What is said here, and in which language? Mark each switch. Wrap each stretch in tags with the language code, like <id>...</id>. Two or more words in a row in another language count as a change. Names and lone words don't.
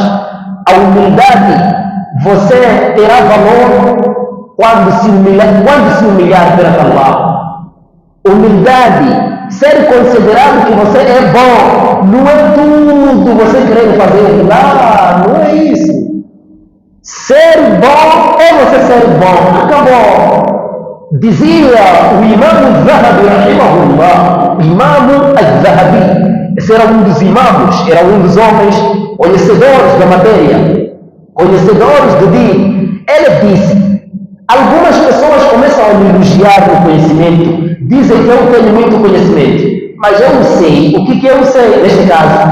<pt>A humildade, você terá valor quando se humilhar perante Allah. Humildade, ser considerado que você é bom, não é tudo você querer fazer. Não é isso. Ser bom é você ser bom. Acabou. Dizia o Imam al-Zahabi, rahimahullah, Imam al-Zahabi, esse era um dos imamos, era um dos homens conhecedores da matéria, conhecedores do din. Ele disse, algumas pessoas começam a me elogiar no conhecimento, dizem que eu tenho muito conhecimento, mas eu não sei. O que eu sei neste caso?</pt>